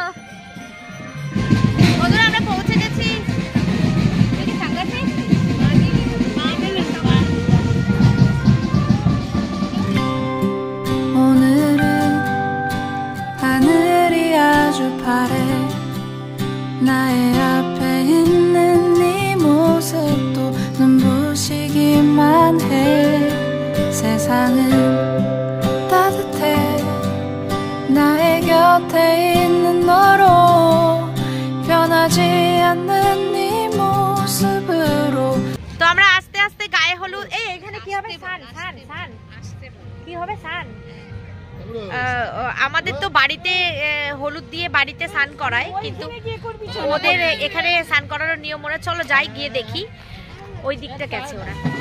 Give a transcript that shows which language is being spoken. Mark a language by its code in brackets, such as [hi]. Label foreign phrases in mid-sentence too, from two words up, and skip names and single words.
[bn] বন্ধুরা আমরা পৌঁছে গেছি। [ko] 오늘은 하늘이 아주 파래 나의 앞에 있는 네 모습도 눈부시기만 해 세상은 따뜻해 나의 곁에 있는 너로 변하지 않는 네 모습으로 [bn] তো আমরা আস্তে আস্তে গায়ে হলুদ। এখানে কি হবে? সান কি হবে? সান। আমাদের তো বাড়িতে হলুদ দিয়ে বাড়িতে স্নান করায়, কিন্তু ওদের এখানে স্নান করানোর নিয়ম। ওরা চলো যাই গিয়ে দেখি ওই দিকটা গেছে ওরা।